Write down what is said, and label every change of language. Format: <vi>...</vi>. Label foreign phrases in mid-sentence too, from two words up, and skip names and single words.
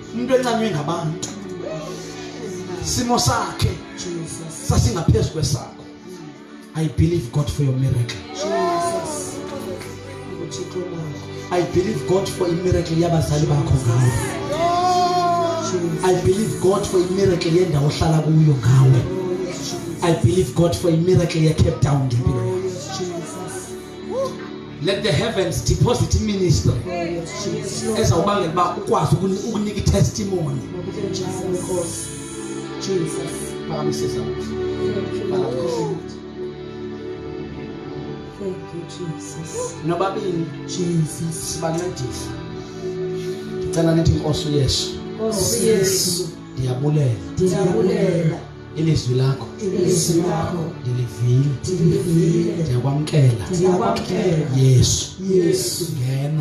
<xh>umuntu encanywe ngabantu simo sakhe sasingaphezulu kwesakho.</xh> <en>I believe God for your miracle. I believe God for a miracle</en> <xh>yabazali bakho ngawe.</xh> <en>I believe God for a miracle</en> <xh>yendawo ohlala kuyo ngawe.</xh> <en>I believe God for a miracle ye Cape Town</en> <xh>ngempilo yakho.</xh> <en>Let the heavens deposit ministry</en> <xh>ezawubangela ba ukwazi ukunika itestimony.</xh> <en>Jesus. Thank you, Jesus.</en> <xh>Nobabini Jesus sibancedisa. Ngicela nithi Nkosi Yesu. Nkosi Yesu. Ndiyabulela. Ilizwi lakho. Ndilivile. Ndiyakwamkela. Yesu. Ngena.</xh>